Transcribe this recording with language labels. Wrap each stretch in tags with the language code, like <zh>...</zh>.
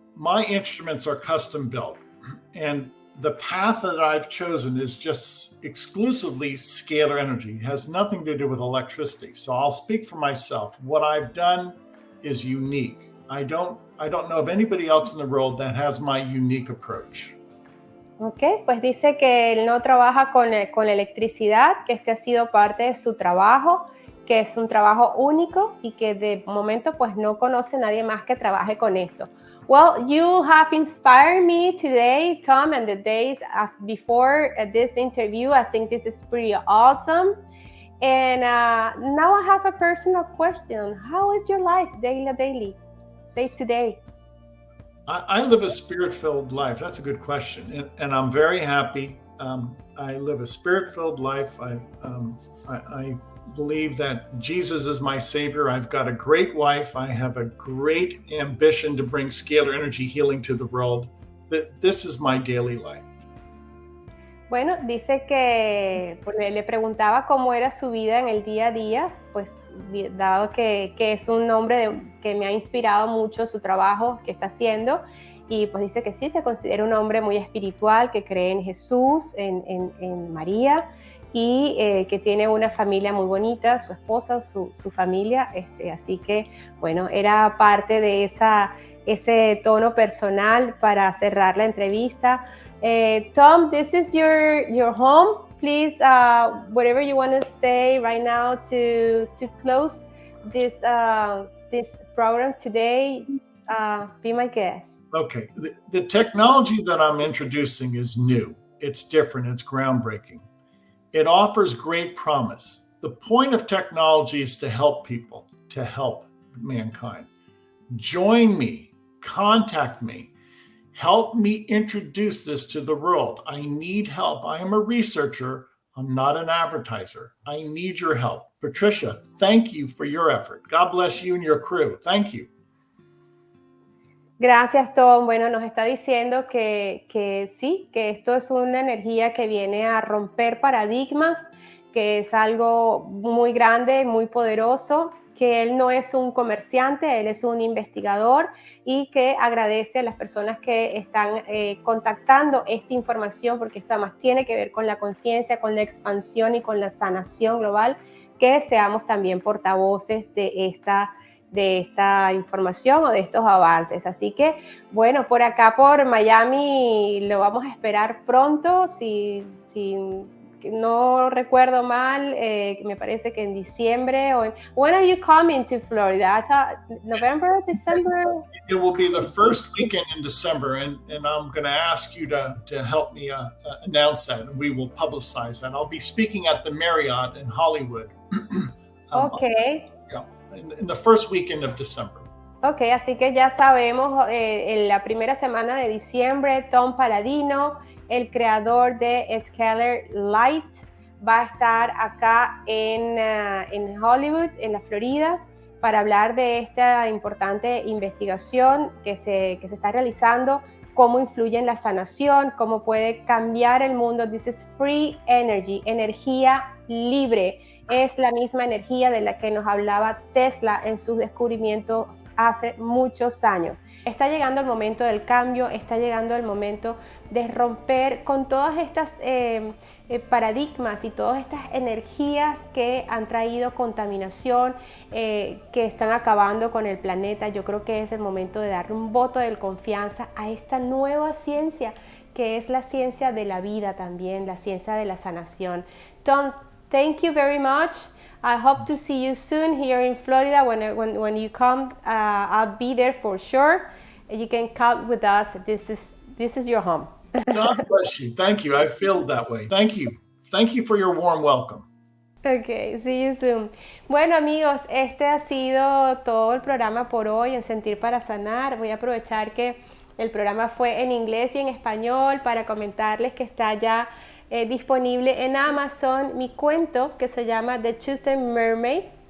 <en>My instruments are custom built, and the path that I've chosen is just exclusively scalar energy. It has nothing to do with electricity. So I'll speak for myself. What I've done is unique. I don't know of anybody else in the world that has my unique approach.</en> <es>Ok, pues dice que él no trabaja con electricidad, que este ha sido parte de su trabajo, que es un trabajo único y que de momento pues no conoce nadie más que trabaje con esto.</es> <en>Well, you have inspired me today, Tom, and the days before this interview. I think this is pretty awesome. And now I have a personal question. How is your life day to day? I live a spirit-filled life. That's a good question. And I'm very happy. I live a spirit-filled life. I believe that Jesus is my savior. I've got a great wife. I have a great ambition to bring scalar energy healing to the world. This is my daily life.</en> <es>Bueno, dice que pues, le preguntaba cómo era su vida en el día a día, pues dado que es un hombre que me ha inspirado mucho su trabajo que está haciendo, y pues dice que sí, se considera un hombre muy espiritual, que cree en Jesús, en María, y que tiene una familia muy bonita, su esposa, su familia, así que bueno, era parte de ese tono personal para cerrar la entrevista.</es> <en>Tom, this is your home. Please, whatever you want to say right now to close this program today, be my guest. Okay, the technology that I'm introducing is new. It's different, it's groundbreaking. It offers great promise. The point of technology is to help people, to help mankind. Join me, contact me, help me introduce this to the world. I need help. I am a researcher. I'm not an advertiser. I need your help. Patricia, thank you for your effort. God bless you and your crew. Thank you.</en> <es>Gracias, Tom. Bueno, nos está diciendo que sí, que esto es una energía que viene a romper paradigmas, que es algo muy grande, muy poderoso, que él no es un comerciante, él es un investigador y que agradece a las personas que están contactando esta información, porque esto además tiene que ver con la conciencia, con la expansión y con la sanación global, que seamos también portavoces de esta información o de estos avances. Así que, bueno, por acá por Miami lo vamos a esperar pronto, si no recuerdo mal, me parece que en diciembre.</es> <en>When are you coming to Florida? I thought November, December? It will be the first weekend in December, and I'm going to ask you to help me announce that, and we will publicize that. I'll be speaking at the Marriott in Hollywood. Okay. In the first weekend of December.</en> <es>Ok, así que ya sabemos, en la primera semana de diciembre, Tom Paladino, el creador de ESCALAR Light, va a estar acá en Hollywood, en la Florida, para hablar de esta importante investigación que se está realizando, cómo influye en la sanación, cómo puede cambiar el mundo.</es> <en>This is free energy,</en> <es>energía libre. Es la misma energía de la que nos hablaba Tesla en sus descubrimientos hace muchos años. Está llegando el momento del cambio, está llegando el momento de romper con todas estas paradigmas y todas estas energías que han traído contaminación, que están acabando con el planeta. Yo creo que es el momento de darle un voto de confianza a esta nueva ciencia, que es la ciencia de la vida también, la ciencia de la sanación.</es> <en>Tom, thank you very much. I hope to see you soon here in Florida. When you come, I'll be there for sure. You can come with us. This is your home. God bless you. Thank you. I feel that way. Thank you. Thank you for your warm welcome. Okay, see you soon.</en> <es>Bueno, amigos, este ha sido todo el programa por hoy en Sentir para Sanar. Voy a aprovechar que el programa fue en inglés y en español para comentarles que está ya disponible en Amazon mi cuento que se llama The Chosen Mermaid.</es>